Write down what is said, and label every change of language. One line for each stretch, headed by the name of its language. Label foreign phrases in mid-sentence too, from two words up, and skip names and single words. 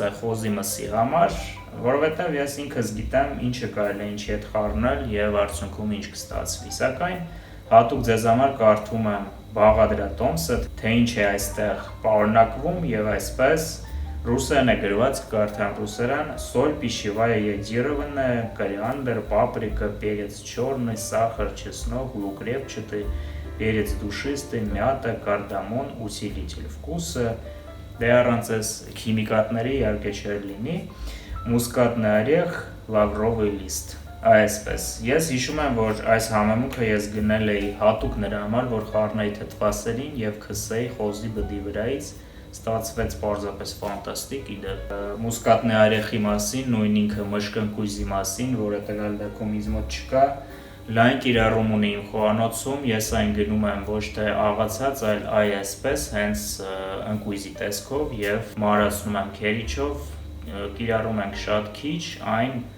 Armenian: է խոզի մսի համար, որովհետև ես ինքս գիտեմ ինչը կարելի է ինչի հետ խառնել և արդյունքում ինչ կստացվի, սակայն հատուկ ձեզ համար կարդում եմ բաղադրատոմսը, թե ինչ է այստեղ պարունակվում և այսպես ռուսերեն է գրված, կկարդամ ռուսերեն,
Russian: соль пищевая йодированная, кориандр, паприка, перец черный, сахар, чеснок, лук репчатый, перец душистый, мята, кардамон, усилитель вкуса,
Armenian: դե առանց այս քիմիկատների իհարկե չէր լինի,
Russian: мускатный орех, лавровый лист։
Armenian: Այսպես, ես հիշում եմ, որ այս համեմունքը ես գնել էի հատուկ նրա համար, որ խառնեի թթվասերին և քսեի խոզի բդի վրայից, ստացվեց պարզապես ֆանտաստիկ, իդեպ
Russian: мускатный орех
Armenian: մասին, նույն ինքը մշկնկույզի մասին, որը տվյալ դեպքում ինձ մոտ չկա, լայն կիրառում ունի իմ խոհանոցում, ես այն գնում եմ ոչ թե աղացած, այլ այսպես, հենց ընկույզի տեսքով և մարացնում եմ քերիչով, կիրառում ենք շատ քիչ, այն